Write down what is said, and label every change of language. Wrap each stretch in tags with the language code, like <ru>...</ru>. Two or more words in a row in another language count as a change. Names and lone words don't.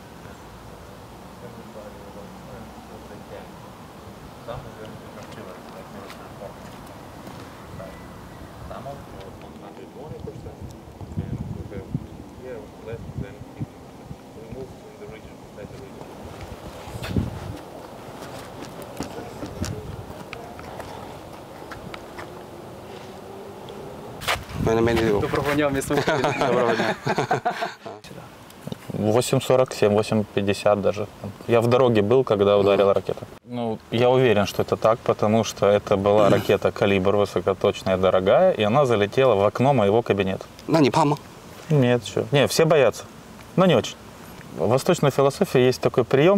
<en>Everybody was doing what they can. Some of them have children, like military forces. Some of them 120%, and we have here less than 50%. We moved in the region, inside the region.</en> <uk>Доброго дня, місто України.</uk> <ru>Доброго дня. 8.47, 8.50 даже. Я в дороге был, когда ударила ракета. Ну, я уверен, что это так, потому что это была ракета «Калибр», высокоточная, дорогая, и она залетела в окно моего кабинета.</ru> <zh>那你怕吗？</zh> <ru>Нет, что? Не, все боятся, но не очень. В восточной философии есть такой прием.</ru>